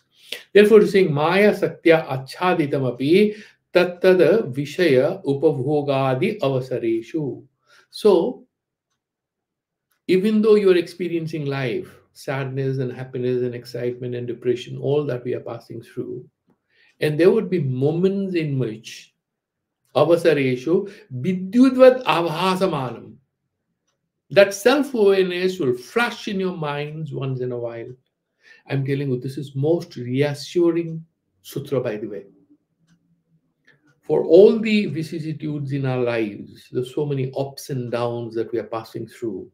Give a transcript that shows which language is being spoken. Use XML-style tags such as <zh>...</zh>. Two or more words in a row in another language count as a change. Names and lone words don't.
<en>Therefore, he's saying</en> <sa>माया सत्या अच्छादितमपि तत्तद् विषय उपभोगादि अवसरेषु.</sa> <en>So, even though you are experiencing life, sadness and happiness and excitement and depression, all that we are passing through, and there would be moments in which</en> <sa>अवसरेषु विद्युद्वत् आभासमानम्,</sa> <en>that self-awareness will flash in your minds once in a while. I'm telling you, this is most reassuring sutra, by the way. For all the vicissitudes in our lives, there's so many ups and downs that we are passing through.</en>